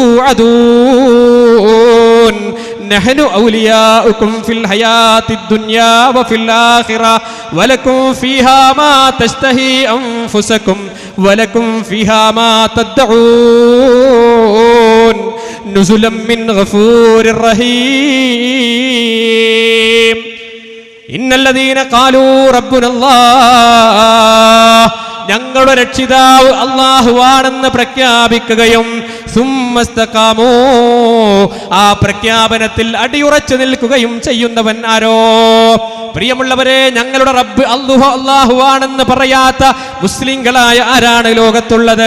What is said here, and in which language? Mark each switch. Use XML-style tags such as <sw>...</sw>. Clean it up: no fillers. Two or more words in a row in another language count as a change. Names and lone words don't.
<ar>توعدون نحن أولياؤكم في الحياة الدنيا وفي الآخرة ولكم فيها ما تشتهي أنفسكم ولكم فيها ما تدعون نزلا من غفور رحيم إن الذين قالوا ربنا الله</ar> <ml>ഞങ്ങളുടെ രക്ഷിതാവ് അല്ലാഹുവാണെന്ന് പ്രഖ്യാപിക്കുകയും സുമ്മസ്തഖാമൂ ആ പ്രഖ്യാപനത്തിൽ അടിയുറച്ചു നിൽക്കുകയും ചെയ്യുന്നവൻ ആരോ? പ്രിയമുള്ളവരെ, ഞങ്ങളുടെ റബ്ബ് അല്ലാഹുവാണെന്ന് പറയാത്ത മുസ്ലിങ്ങളായ ആരാണ് ലോകത്തുള്ളത്?</ml>